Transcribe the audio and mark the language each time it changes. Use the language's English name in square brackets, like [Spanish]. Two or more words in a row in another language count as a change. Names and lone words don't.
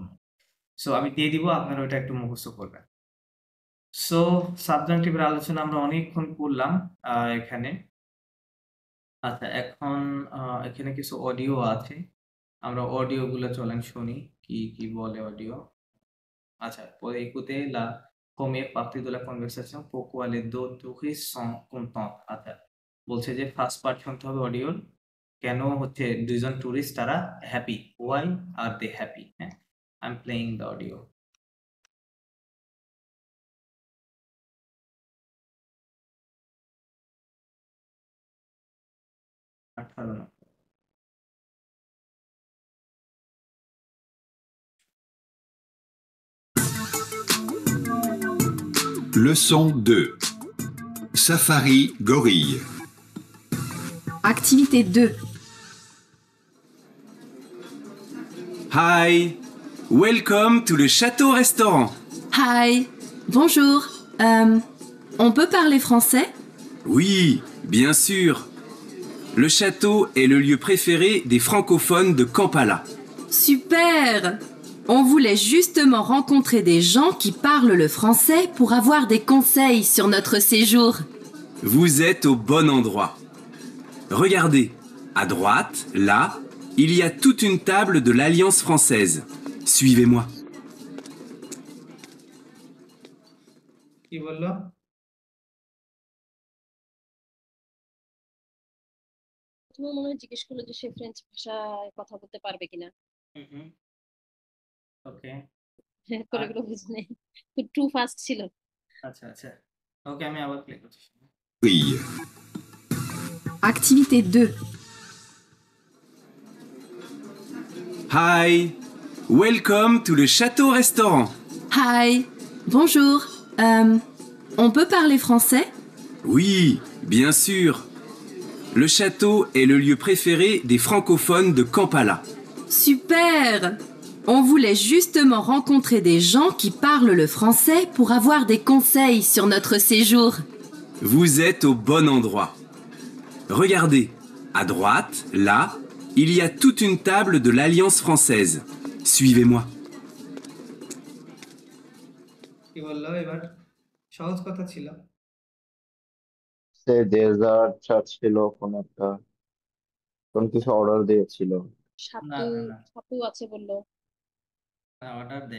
[Bangla] সো আমি দিয়ে দিব, আপনারা ওইটা একটু মুখস্থ করবেন। সো সাবজাংটিভের আলোচনা আমরা অনেকক্ষণ করলাম এখানে। আচ্ছা, এখন এখানে কিছু অডিও আছে, আমরা অডিও গুলো চলেন শুনি, কি কি বলে অডিও। আচ্ছা, [French] può écouter la première partie de la conversation, pourquoi les deux touristes sont contents। [Bangla] আচ্ছা, বলছে যে [English] first part [Bangla] শুনতে হবে অডিওর, কেন হচ্ছে দুইজন টুরিস্ট তারা হ্যাপি, [English] why are they happy, [Bangla] হ্যাঁ। [English] I am playing the audio. 18 না। [French] Leçon 2. Safari gorille. Activité 2. [English] Hi! Welcome to the Château Restaurant. [French] Hi, bonjour. On peut parler français? Oui, bien sûr. Le château est le lieu préféré des francophones de Kampala. Super! On voulait justement rencontrer des gens qui parlent le français pour avoir des conseils sur notre séjour. Vous êtes au bon endroit. Regardez, à droite, là, il y a toute une table de l'Alliance française. Suivez-moi. [Bangla] কি বললো? তোমার মনে হয় জিজ্ঞেস করলো যে সে ফ্রেঞ্চ ভাষায় কথা বলতে পারবে কিনা। ওকে, করে আর করে বুঝে নেই, তো [English] too fast [Bangla] ছিল। আচ্ছা আচ্ছা, ওকে আমি আবার প্লে করছি। [French] Gorille. Activité 2. [English] Hi, welcome to le château restaurant. [French] Hi, bonjour. On peut parler français? Oui, bien sûr. Le château est le lieu préféré des francophones de Kampala. Super! On voulait justement rencontrer des gens qui parlent le français pour avoir des conseils sur notre séjour. Vous êtes au bon endroit. Regardez, à droite, là, il y a toute une table de l'Alliance française. Suivez-moi. [Bangla] কি বললো এবার? সহজ কথা ছিল। সে ডেজার্ট ছিল কোন কিছু অর্ডার দিয়েছিল। না সাতু না না, সাতু আছে বললো। অর্ডার দেয়নি।